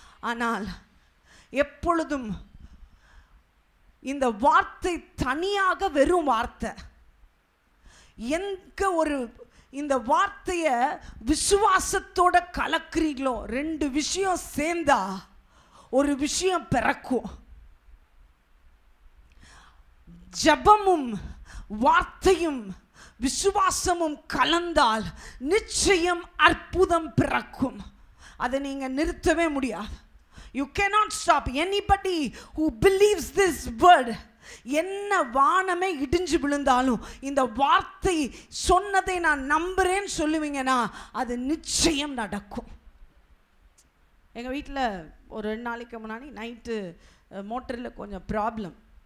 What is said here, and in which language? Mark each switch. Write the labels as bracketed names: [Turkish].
[Tamil] ஆனால் எப்பொழுதும் இந்த வார்த்தை தனியாக வெறும் வார்த்தை, எங்க ஒரு இந்த வார்த்தையை விசுவாசத்தோட கலக்குறீங்களோ, ரெண்டு விஷயம் சேர்ந்தா ஒரு விஷயம் பிறக்கும். ஜபமும் வார்த்தையும் விசுவாசமும் கலந்தால் நிச்சயம் அற்புதம் பிறக்கும். அதை நீங்க நிறுத்தவே முடியாது. [English] You cannot stop anybody who believes this word. [Tamil] என்ன வானமே இடிஞ்சு விழுந்தாலும் இந்த வார்த்தை சொன்னதை நான் நம்புறேன்னு சொல்லுவீங்கன்னா அது நிச்சயம் நடக்கும். எங்கள் வீட்டில் ஒரு 2 நாளைக்கு முன்னாடி நைட்டு மோட்டரில் கொஞ்சம் ப்ராப்ளம்.